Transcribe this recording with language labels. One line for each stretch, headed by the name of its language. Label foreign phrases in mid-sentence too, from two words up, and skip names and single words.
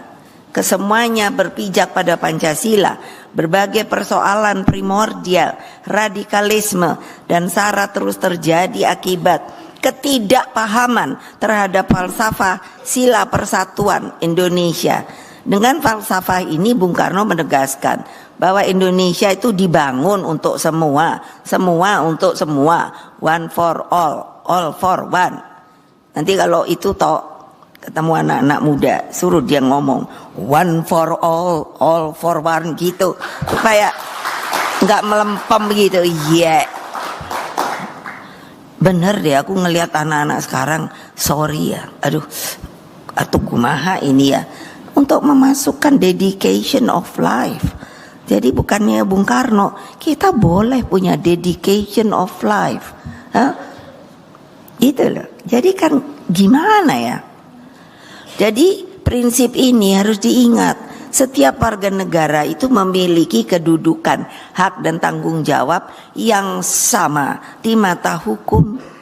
Indonesian: Kesemuanya berpijak pada Pancasila, berbagai persoalan primordial, radikalisme dan SARA terus terjadi akibat ketidakpahaman terhadap falsafah sila persatuan Indonesia. Dengan falsafah ini Bung Karno menegaskan bahwa Indonesia itu dibangun untuk semua, semua untuk semua,
English: one for all for one.
Indonesian: Nanti kalau itu ketemu anak-anak muda, suruh dia ngomong
English: one for all for one
Indonesian: gitu, supaya nggak melempem gitu. Iya, bener deh aku ngelihat anak-anak sekarang, sorry ya, atau kumaha ini ya, untuk memasukkan
English: dedication of life.
Indonesian: Jadi bukannya Bung Karno, kita boleh punya
English: dedication of life,
Indonesian: gitu loh. Jadi kan gimana ya? Jadi prinsip ini harus diingat. setiap warga negara itu memiliki kedudukan, hak dan tanggung jawab yang sama di mata hukum.